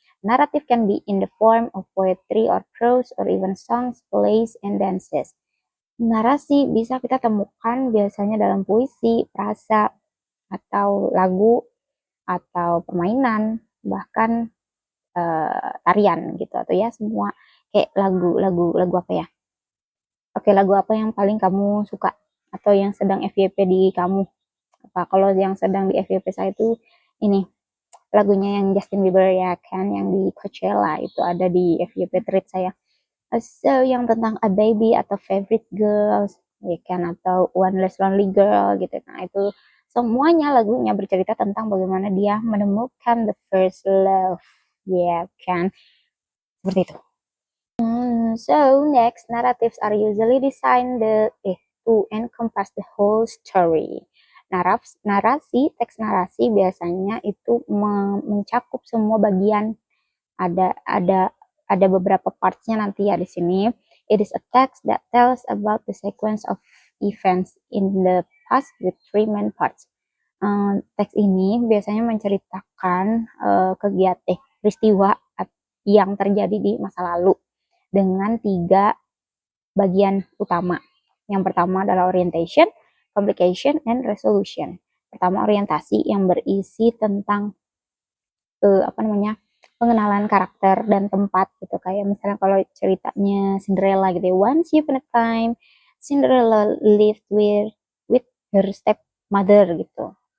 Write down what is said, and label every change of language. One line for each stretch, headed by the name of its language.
English: Narrative can be in the form of poetry or prose or even songs, plays, and dances.
Indonesian: Narasi bisa kita temukan biasanya dalam puisi, prasa, atau lagu, atau permainan, bahkan tarian gitu atau ya semua kayak lagu apa ya? Oke, lagu apa yang paling kamu suka atau yang sedang FYP di kamu? apa. Kalau yang sedang di FYP saya itu ini lagunya yang Justin Bieber ya kan, yang di Coachella itu ada di FYP treat saya. So yang tentang A Baby atau Favorite Girls ya kan, atau One Less Lonely Girl gitu. Nah itu semuanya lagunya bercerita tentang bagaimana dia menemukan
English: the first love
Indonesian: ya kan, seperti itu.
English: So next, narratives are usually designed to encompass the whole story.
Indonesian: Narasi, teks narasi biasanya itu mencakup semua bagian. Ada beberapa partsnya nanti ya di sini.
English: It is a text that tells about the sequence of events in the past with three main parts.
Indonesian: Teks ini biasanya menceritakan peristiwa yang terjadi di masa lalu dengan 3 bagian utama. Yang pertama adalah
English: orientation, complication, and resolution.
Indonesian: Pertama orientasi yang berisi tentang pengenalan karakter dan tempat gitu, kayak misalnya kalau ceritanya Cinderella gitu ya,
English: once upon a time Cinderella lived with her stepmother
Indonesian: gitu.